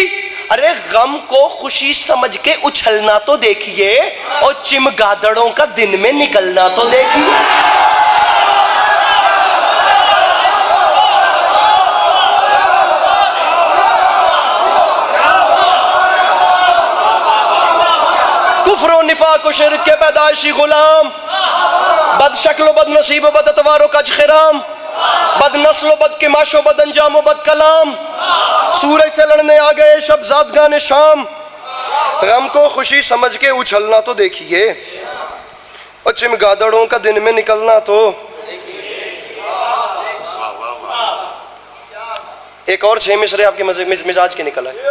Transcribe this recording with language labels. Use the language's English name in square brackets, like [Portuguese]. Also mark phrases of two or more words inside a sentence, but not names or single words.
[Urdu] ارے غم کو خوشی سمجھ کے اچھلنا تو دیکھیے، اور چمگادڑوں کا دن میں نکلنا تو دیکھیے. کفر و نفاق و شرک کے پیدائشی غلام، بد شکل و بد نصیب و بد اتوار و کج خرام، بد نسل و بد قماش و بد انجام و بد کلام. سورج سے لڑنے آ گئے شب زادگان شام. غم کو خوشی سمجھ کے اچھلنا تو دیکھیے، اور چمگادڑوں کا دن میں نکلنا تو. ایک اور 6 مصرے آپ کے مزاج کے نکل آئے.